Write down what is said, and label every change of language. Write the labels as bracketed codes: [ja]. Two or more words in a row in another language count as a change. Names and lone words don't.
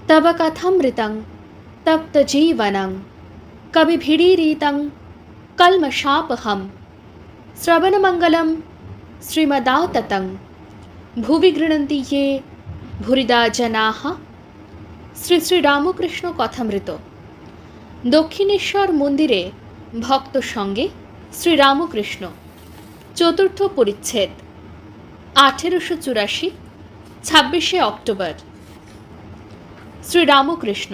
[sa] तव कथमृतं तप्तजीवनं कविभिरीरितं कल्मषापहं श्रवणमङ्गलं श्रीमदाततं भुवि गृह्णन्ति ये भूरिदा जनाः। [bn] শ্রী শ্রী রামকৃষ্ণ কথামৃত। দক্ষিণেশ্বর মন্দিরে ভক্ত সঙ্গে শ্রী রামকৃষ্ণ। চতুর্থ পরিচ্ছেদ। 1884, 26শে অক্টোবর। শ্রী রামকৃষ্ণ।